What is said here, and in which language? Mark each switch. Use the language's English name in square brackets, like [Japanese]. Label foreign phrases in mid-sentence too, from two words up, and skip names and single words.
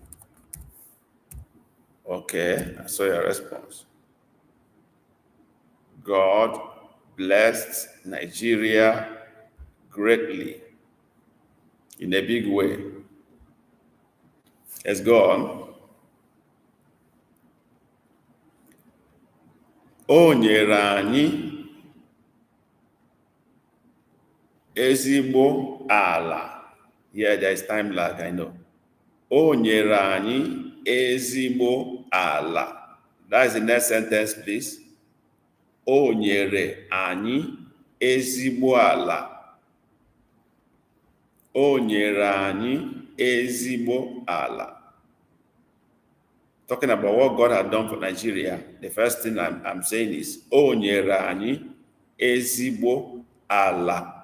[English] Okay, I saw your response. God blessed Nigeria greatly, in a big way. It's gone. [Igbo] O nyere anyị ezigbo ala. [English] Yeah, there is time lag, I know. [Igbo] O nyere anyị ezigbo ala. [English] That is the next sentence, please. [Igbo] O nyere anyị ezigbo ala. O nyere anyị ezigbo ala. [English] talking about what God had done for Nigeria, the first thing I'm saying is, [Igbo] O nyere anyị ezigbo ala.